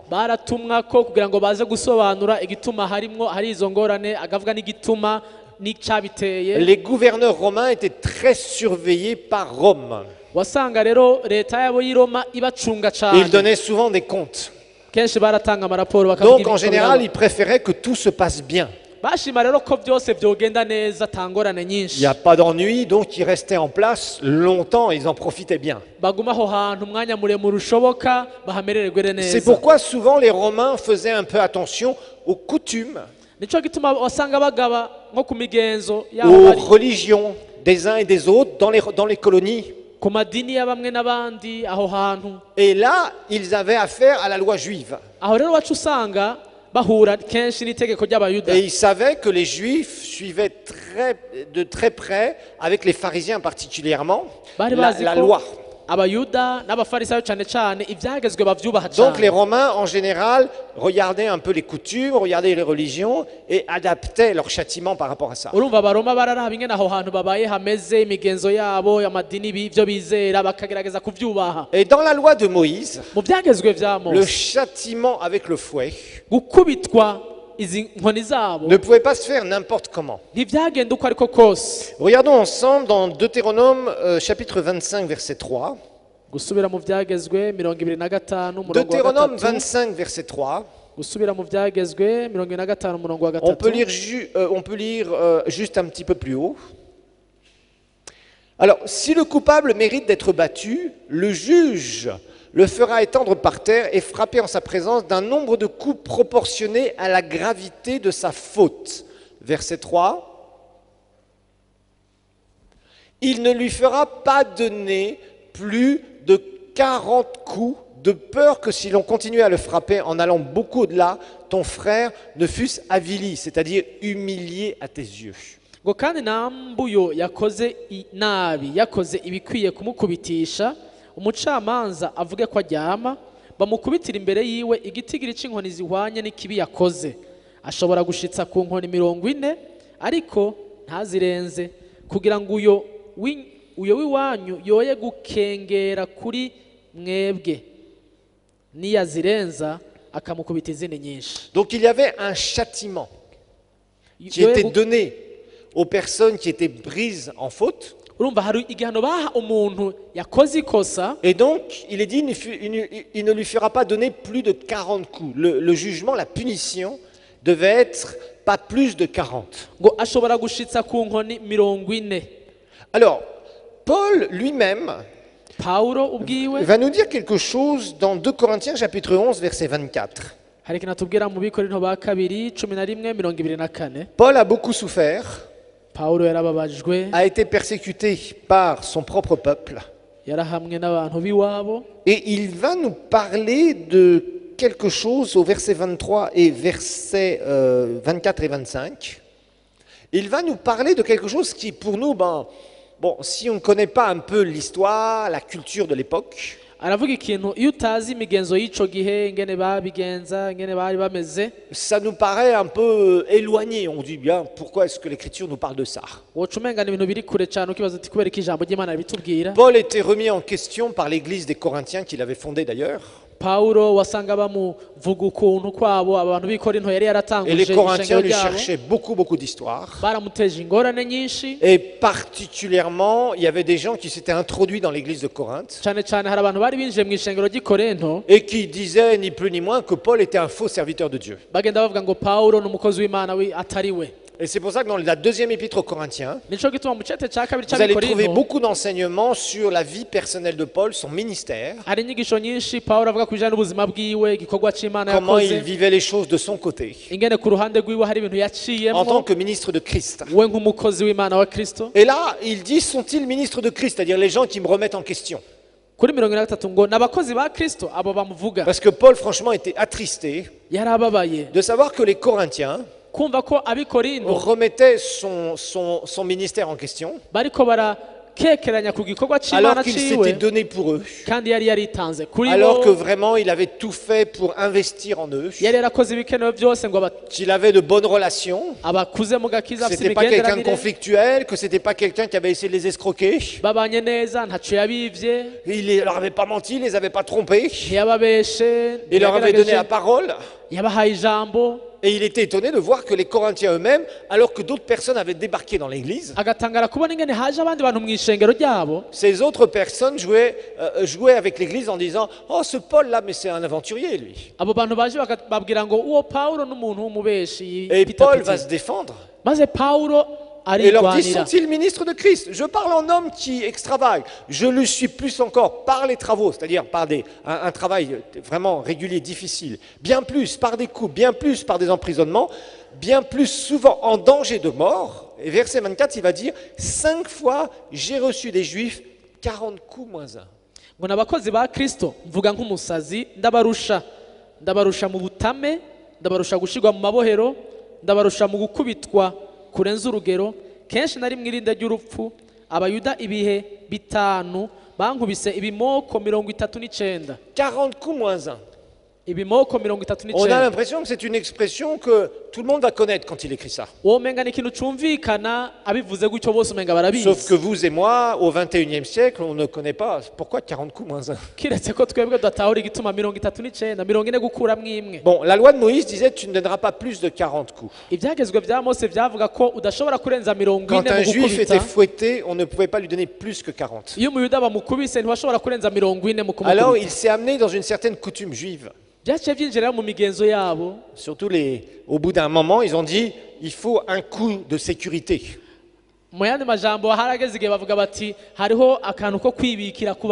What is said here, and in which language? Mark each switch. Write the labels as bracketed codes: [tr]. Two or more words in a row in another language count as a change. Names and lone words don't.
[rn] baratumwa ko kugira ngo baze gusobanura igituma hari izo ngorane, agavuga n'igituma n'icyabiteye. [fr] Les gouverneurs romains étaient très surveillés par Rome. [rn] Wasanga rero leta yabo y'i Roma ibacunga [fr] Ils [rn] cyane, [fr] donnaient souvent des comptes. [rn] kenshi baratanga amaraporo bakavuga [fr] Donc en [rn] ibiko [fr] général, [rn] biraba. [fr] ils préféraient que tout se passe bien. [rn] Bashima rero ko byose byogenda neza atangorane [fr] Il [rn] nyinshi, [fr] n'y a pas d'ennui, donc ils restaient en place longtemps, ils en profitaient bien. [rn] baguma aho hantu umwanya muremure ushoboka bahamerererwe [fr] C'est [rn] neza. [fr] pourquoi souvent les Romains faisaient un peu attention aux coutumes, [rn] Nico gituma wasanga bagaba nko ku migenzo [fr] aux [rn] yabo bari [fr] religions des uns et des autres dans les colonies. [rn] ku madini ya bamwe n'abandi aho hantu. [fr] Et là, ils avaient affaire à la loi juive. [rn] Aho rero wacu usanga bahura kenshi n'itegeko ry'abayuda, [fr] Et ils savaient que les Juifs suivaient de très près, avec les pharisiens particulièrement, [rn] bari [fr] la [rn] bazi [fr] la [rn] ko [fr] loi. [rn] abayuda n'abafarisayo cyane cyane ibyagezwe bavyubaha [fr] Donc les [rn] cyane. [fr] Romains, en général, regardaient un peu les coutumes, regardaient les religions et adaptaient leur châtiment par rapport à ça. [rn] Urumva abaroma bararaba ingene aho hantu babaye hameze imigenzo yabo amadini ibyo bizera bakagerageza kuvyubaha. [fr] Et dans la loi de Moïse, [rn] Mu byagezwe vya [fr] le [rn] Mose [fr] châtiment avec le fouet [rn] gukubitwa izi nkoni zabo [fr] ne pouvait pas se faire n'importe comment. [rn] ntibyagenda uko ariko kose. [fr] Regardons ensemble dans Deutéronome chapitre 25 verset 3. [rn] Gusubira mu byagezwe 25 umurongo wa [fr] Deutéronome [rn] 3. [fr] 25 verset 3. [rn] Gusubira mu byagezwe 25 umurongo wa [fr] On peut [rn] 3. [fr] lire juste un petit peu plus haut. Alors, si le coupable mérite d'être battu, le juge le fera étendre par terre et frapper en sa présence d'un nombre de coups proportionné à la gravité de sa faute. Verset 3. Il ne lui fera pas donner plus de 40 coups, de peur que si l'on continuait à le frapper en allant beaucoup au-delà, ton frère ne fût avili, c'est-à-dire humilié à tes yeux. [rn] ngo kandi nambuyo yakoze nabi yakoze ibikwiye kumukubitisha umucamanza avuge ko aryama bamukubitira imbere yiwe igitigiri c'inkoni zihwanye n'ikibi yakoze ashobora gushitsa ku nkoni 40 ariko ntazirenze kugira ngo uyo w'iwanyu yoye gukengera kuri mwebwe niyazirenza akamukubita izindi nyinshi. [fr] Donc il y avait un châtiment qui était donné aux personnes qui étaient prises en faute. [rn] Urumva hari igihano baha umuntu yakoze ikosa. [fr] Et donc, il est dit, il ne lui fera pas donner plus de 40 coups. Le jugement, la punition, devait être pas plus de 40. [rn] Ngo ashobora gushitsa ku nkoni 40. [fr] Alors, Paul lui-même [rn] Paulo ubwiwe [fr] va nous dire quelque chose dans 2 Corinthiens chapitre 11 verset 24. [rn] hari kinatubwira mu Bikorinto ba 2:11-24. [fr] Paul a beaucoup souffert, [rn] Paulo yarababajwe [fr] a été persécuté par son propre peuple, [rn] yarahamwe n'abantu biwabo [fr] et il va nous parler de quelque chose au verset 23 et verset 24 et 25. Il va nous parler de quelque chose qui pour nous, bon, si on ne connaît pas un peu l'histoire, la culture de l'époque, [rn] aravuga ikintu iyo utazi imigenzo y'ico gihe ingene babigenza ingene bari bameze [fr] ça nous paraît un peu éloigné. On dit bien, pourquoi est-ce que l'Écriture nous parle de ça? [rn] wocumengana ibintu biri kure cyane ukibaza ati kubera ko ijambo ry'Imana bitubwira. [fr] Paul était remis en question par l'église des Corinthiens qu'il avait fondée d'ailleurs. [rn] Paulo wasanga bamuvuga ukuntu kwabo abantu b'Ikorinto yari [fr] Et [rn] yaratanguje [fr] les Corinthiens [rn] ishengero [fr] lui [rn] ryabo [fr] cherchaient beaucoup d'histoires. [rn] baramuteje ingorane nyinshi [fr] Et particulièrement, il y avait des gens qui s'étaient introduits dans l'église de Corinthe [rn] cyane cyane hari abantu bari binjiye mu ishengero ry'Ikorinto [fr] et qui disaient ni plus ni moins que Paul était un faux serviteur de Dieu. [rn] bagenda bavuga ngo Paulo n'umukozi w'Imana atari we. [fr] Et c'est pour ça que dans la deuxième épître aux Corinthiens, [rn] Nico gituma mu cete ca kabiri [fr] vous allez trouver [rn] c'Abikorinto [fr] beaucoup d'enseignements sur la vie personnelle de Paul, son ministère, [rn] hari inyigisho nyinshi Paulo avuga ku bijanye n'ubuzima bwiwe igikorwa c'Imana [fr] comment il [rn] yakoze [fr] vivait les choses de son côté, [rn] ingene ku ruhande rwiwe hari ibintu [fr] en [rn] yaciyemo [fr] tant que ministre de Christ. [rn] we nk'umukozi w'Imana wa Kristo. [fr] Et là, il dit, sont-ils ministres de Christ, c'est-à-dire les gens qui me remettent en question. [rn] Kuri 23 ngo n'abakozi ba Kristo abo bamuvuga [fr] Parce que Paul, franchement, était attristé [rn] yarababaye [fr] de savoir que les Corinthiens [rn] kumva ko Abikorinto [fr] remettaient son ministère en question, [rn] bariko barakekeranya ku gikorwa [fr] alors [rn] c'Imana [fr] qu'il [rn] ciwe [fr] s'était donné pour eux, [rn] kandi yari yaritanze kuri [fr] alors que [rn] bo [fr] vraiment il avait tout fait pour investir en eux, [rn] yari yarakoze ibikenewe byose ngo [fr] qu'il avait de bonnes relations, [rn] abakuze mu gakiza [fr] que [rn] afite [fr] c'était pas quelqu'un de [rn] imigenderanire [fr] conflictuel, que c'était pas quelqu'un qui avait essayé de les escroquer, [rn] babanye neza ntaco yabivye [fr] il leur avait pas menti, il les avait pas trompés, [rn] ntiyababeshe [fr] il leur avait donné la [rn] ntiyagerageje, [fr] parole. [rn] yabahaye ijambo [fr] Et il était étonné de voir que les Corinthiens eux-mêmes, alors que d'autres personnes avaient débarqué dans l'église, [rn] agatangara kubona ingene haje abandi bantu mu ishengero ryabo [fr] ces autres personnes jouaient avec l'église en disant « Oh, ce Paul-là, mais c'est un aventurier, lui. [rn] abo bantu baje babwira ngo uwo Paulo n'umuntu w'umubeshi » [fr] Et Paul va se défendre [rn] maze Paulo [fr] et leur dit « [rn] arigwanira [fr] Sont-ils ministres de Christ ?» Je parle en homme qui extravague. Je le suis plus encore par les travaux, c'est-à-dire par un travail vraiment régulier, difficile. Bien plus par des coups, bien plus par des emprisonnements, bien plus souvent en danger de mort. Et verset 24, il va dire « 5 fois j'ai reçu des Juifs 40 coups moins 1. » [rn] ngo n'abakozi ba Kristo mvuga nk'umusazi ndabarusha mu butame ndabarusha gushirwa mu mabohero ndabarusha mu gukubitwa kurenza urugero kenshi nari mwirinde ry'urupfu abayuda ibihe bitanu bankubise ibimoko 39 [fr] 40 coups moins 1. [rn] ibimoko [fr] On a [rn] 39 [fr] l'impression que c'est une expression que tout le monde va connaître quand il écrit ça. [rn] womenga ni ikintu cumvikana abivuze gutyo bose umenga barabizi [fr] Sauf que vous et moi, au 21e siècle, on ne connaît pas. Pourquoi 40 coups moins 1? [rn] kiretse ko twebwe datahura igituma 39 40 gukuramwo imwe [fr] Bon, la loi de Moïse disait tu ne donneras pas plus de 40 coups. [rn] ibyagezwe bya Mose byavuga ko udashobora kurenza 40 [fr] Quand un [rn] mu [fr] juif était [rn] gukubita [fr] fouetté, on ne pouvait pas lui donner plus que 40. [rn] iyo umuyuda bamukubise ntiwashobora kurenza 40 mu [fr] Alors [rn] kumukubita [fr] il s'est amené dans une certaine coutume juive. [rn] byaciye byinjira mu migenzo yabo [fr] Surtout au bout d'un moment, ils ont dit il faut un coup de sécurité. [rn] mu yandi majambo harageze igihe bavuga bati hariho akantu ko kwibikira ku